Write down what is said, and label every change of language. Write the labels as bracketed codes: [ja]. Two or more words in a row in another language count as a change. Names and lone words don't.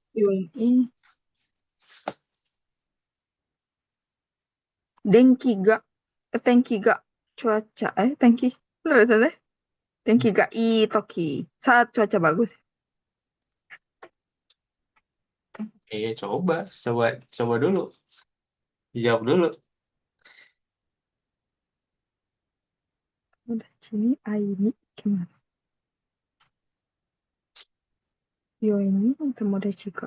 [id] Ini [ja] 天気が [id] cuaca, Denki, bener ya Sensei? [ja] 天気がいい時, [id] saat cuaca bagus. coba, coba, coba dulu. Dijawab dulu. [ja] 友達に会いに行きます。病院に友達が。